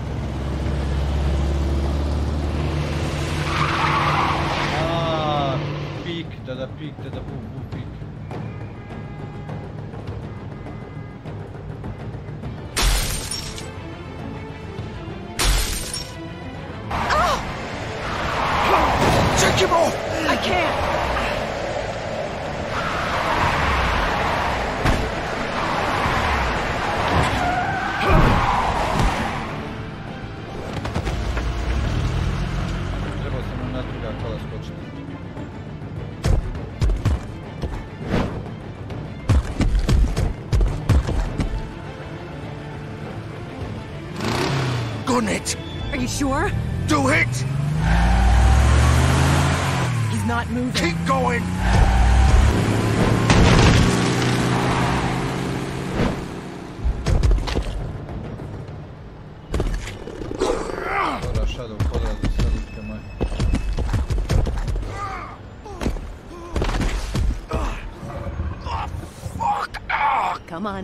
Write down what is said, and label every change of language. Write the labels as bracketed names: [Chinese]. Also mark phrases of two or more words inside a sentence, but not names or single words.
[English] Pik, da bum, pik. Take him off! I can't! [Croatian] Trebao sam na druga kola skočiti. [English] Gun it! Are you sure? Do it! He's not moving. Keep going! [Croatian] Dobra, Shadow, podradu se, lutke moje. [English] Fuck! Come on.